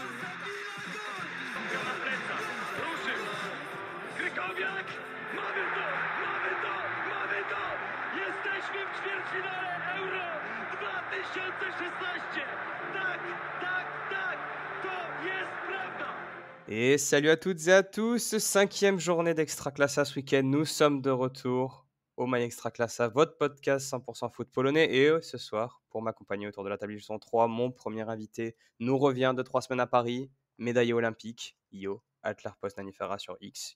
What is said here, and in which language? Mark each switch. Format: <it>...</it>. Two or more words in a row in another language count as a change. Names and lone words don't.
<pl>Na plecach, ruszył, Krykowiak, mamy to, jesteśmy w ćwierćfinale Euro 2016, tak, to jest prawda.</pl> <fr>Et salut à toutes et à tous, 5e journée d'Extraclassa ce week-end. Nous sommes de retour au My Extraclassa, votre podcast 100% foot polonais. Et ce soir, pour m'accompagner autour de la table du son 3, mon premier invité nous revient de 3 semaines à Paris, médaillé olympique, Io, Atlar Poznanifera sur X.</fr>